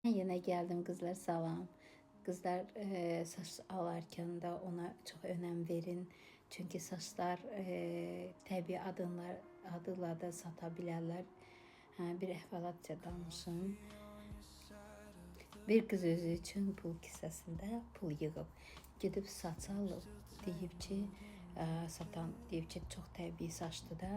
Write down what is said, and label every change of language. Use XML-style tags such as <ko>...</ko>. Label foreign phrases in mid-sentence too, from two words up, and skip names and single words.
<tr>Yine geldim kızlar, salam. Kızlar, saç alarken da ona çok önem verin.</tr> <az>Çünkü saçlar təbii adıyla da sata bilərlər. Bir əhvalatca danışım. Bir kız özü için pul kisəsində pul yığıb, gedib saç alıb, deyib ki, satan deyib ki, çox təbii saçdı da.</az>